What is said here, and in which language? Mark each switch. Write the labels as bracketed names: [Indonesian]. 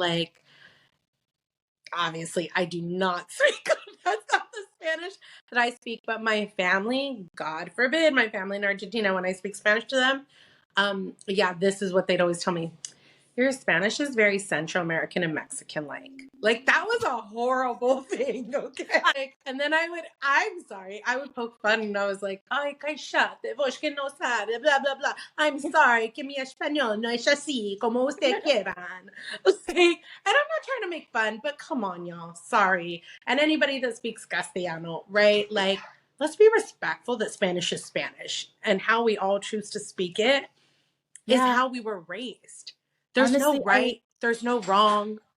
[English] Like obviously I do not speak that's not the Spanish that I speak, but my family, God forbid, my family in Argentina, when I speak Spanish to them, yeah, this is what they'd always tell me. Your Spanish is very Central American and Mexican like. Like that was a horrible thing, okay? And then I'm sorry, I would poke fun and I was like, [Spanish] ay, cállate, vos que no sabe, [English] blah, blah, blah. I'm sorry, [Spanish] que mi español no es así, como usted quieran. [English] Like, and I'm not trying to make fun, but come on, y'all, sorry. And anybody that speaks Castellano, right? Like, let's be respectful that Spanish is Spanish and how we all choose to speak it is Yeah. how we were raised. There's no Honestly, right, there's no wrong.